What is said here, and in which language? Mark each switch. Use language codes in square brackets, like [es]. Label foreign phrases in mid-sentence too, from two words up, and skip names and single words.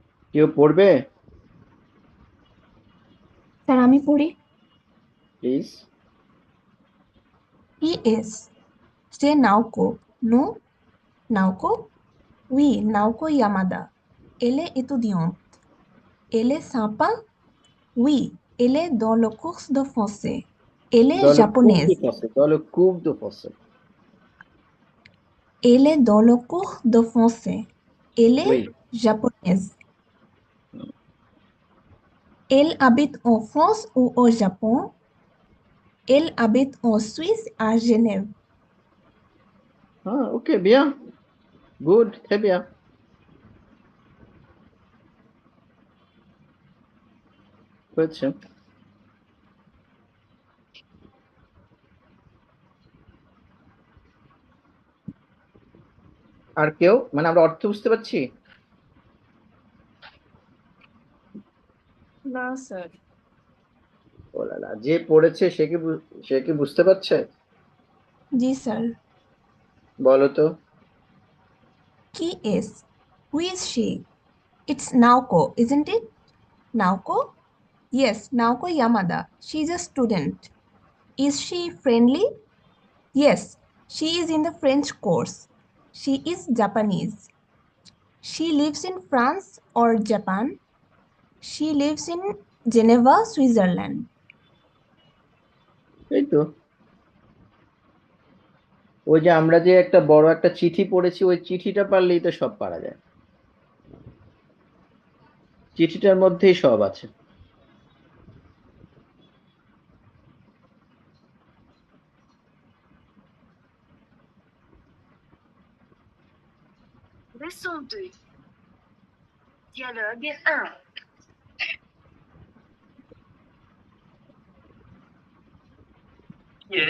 [bn] কেউ পড়বে স্যার আমি পড়ি। প্লিজ? [fr] Qui est? C'est Naoko. Nous? Naoko? Oui, Naoko Yamada. Elle est étudiante. Elle est sympa? Oui, elle est dans le cours de français. Elle est dans le cours de japonaise. français, dans le cours de français. Elle est dans le cours de français. Elle est Oui. japonaise. Elle habite en France ou au Japon? Elle habite en Suisse à Genève. Ah, ok, bien. Good, très bien. [bn] হয়েছে। আর কেউ, মানে আমরা অর্থ বুঝতে পারছি? না স্যার। [fr] oh là là, [bn] যে পড়েছে সে কি বুঝতে পারছে? জি স্যার। বলো তো। [fr] Qui est? [en] Who is she? It's Naoko, isn't it? Naoko? Yes, Naoko Yamada. She's a student. Is she friendly? Yes, she is in the French course. She is Japanese. She lives in France or Japan. She lives in Geneva, Switzerland. [bn] এই তো, ওই যে আমরা যে একটা বড় একটা চিঠি পড়েছি, ওই চিঠিটা পারলেই তো সব পারা যায়। চিঠিটার মধ্যেই সব আছে। [fr] Leçon 2. Dialogue 1. [en] Yes.